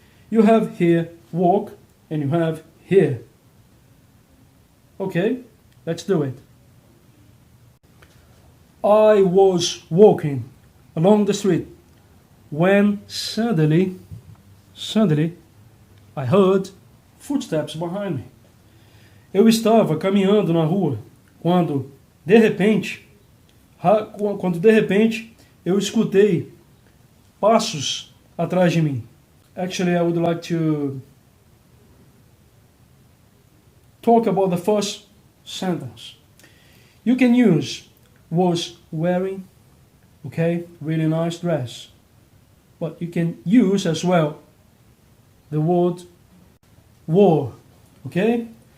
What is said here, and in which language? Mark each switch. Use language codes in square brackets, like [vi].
[en] You have here walk and you have here. Okay, let's do it. I was walking along the street when suddenly I heard footsteps behind me. [pt] Eu estava caminhando na rua quando de repente eu escutei passos atrás de mim. [en] Actually, I would like to talk about the first sentence. You can use was wearing, okay, really nice dress. But you can use as well the word wore, okay?